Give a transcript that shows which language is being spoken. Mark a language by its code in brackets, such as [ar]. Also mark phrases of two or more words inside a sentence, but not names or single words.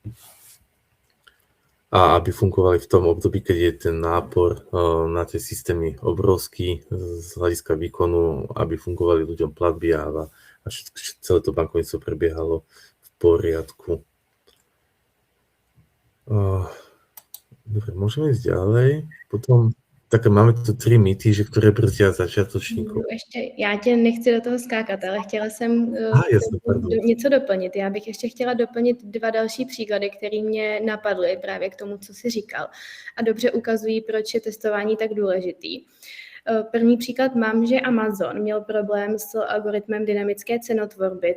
[sk] A aby fungovali v tom období, keď je ten nápor na tie systémy obrovský z hľadiska výkonu, aby fungovali ľuďom platby a celé to bankovníctvo prebiehalo poriadku. Dobre, môžeme ísť ďalej. Potom máme tu 3 mýty, že ktoré brzdia začiatočníkov. [cs] Ještě, já tě nechci do toho skákat, ale chtěla jsem něco doplnit. Já bych ještě chtěla doplnit 2 další příklady, které mě napadly právě k tomu, co jsi říkal. A dobře ukazují, proč je testování tak důležitý. První příklad mám, že Amazon měl problém s algoritmem dynamické cenotvorby.